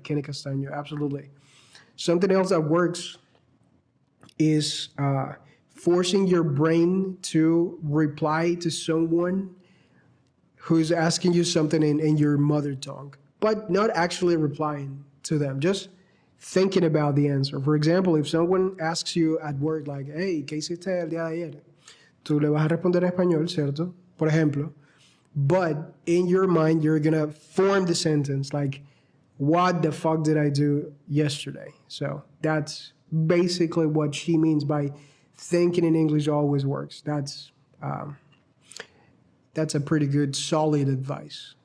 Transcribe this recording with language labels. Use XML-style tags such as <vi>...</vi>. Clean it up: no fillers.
<en>Kenny Castaño, absolutely. Something else that works is forcing your brain to reply to someone who's asking you something in your mother tongue, but not actually replying to them, just thinking about the answer. For example, if someone asks you at work, like, hey,</en> <es>¿qué hiciste el día de ayer? Tú le vas a responder en español, ¿cierto? Por ejemplo.</es> <en>But in your mind, you're going to form the sentence like, what the fuck did I do yesterday? So that's basically what she means by thinking in English always works. That's a pretty good, solid advice.</en>